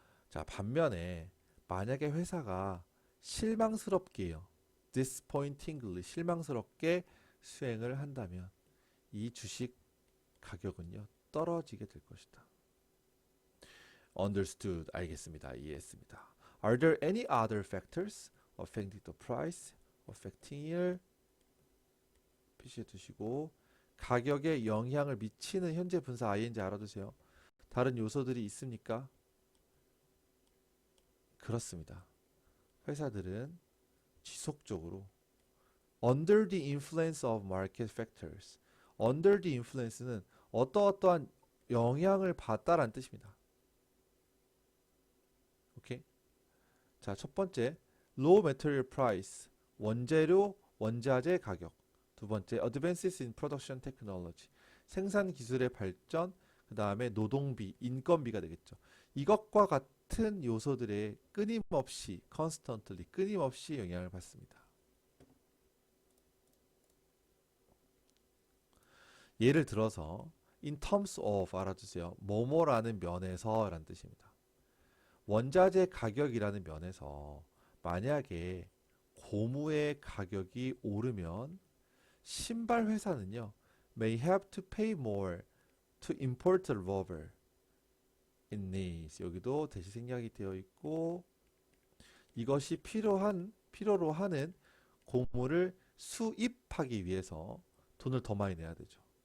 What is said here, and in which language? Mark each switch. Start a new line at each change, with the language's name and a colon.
Korean: 자, 반면에 만약에 회사가 실망스럽게요. disappointingly 실망스럽게 수행을 한다면 이 주식 가격은요 떨어지게 될 것이다.
English: Understood
Korean: 알겠습니다. 이해했습니다.
English: Are there any other factors affecting the price?
Korean: affecting을 표시해 두시고 가격에 영향을 미치는 현재 분사 ing 알아두세요. 다른 요소들이 있습니까? 그렇습니다. 회사들은 지속적으로
English: under the influence of market factors. under the influence
Korean: 는 어떠어떠한 영향을 받다라는 뜻입니다. 오케이? 자, 첫 번째
English: low material price
Korean: 원재료, 원자재 가격.
English: 두 번째 advances in production technology
Korean: 생산 기술의 발전. 그 다음에 노동비, 인건비가 되겠죠. 이것과 같은 요소들에 끊임없이 constantly 끊임없이 영향을 받습니다. 예를 들어서
English: in terms of
Korean: 알아두세요. 뭐뭐라는 면에서 라는 뜻입니다. 원자재 가격이라는 면에서 만약에 고무의 가격이 오르면 신발 회사는요
English: may have to pay more to import rubber in these.
Korean: 여기도 대시 생략이 되어 있고 이것이 필요로 하는 고무를 수입하기 위해서 돈을 더 많이 내야 되죠.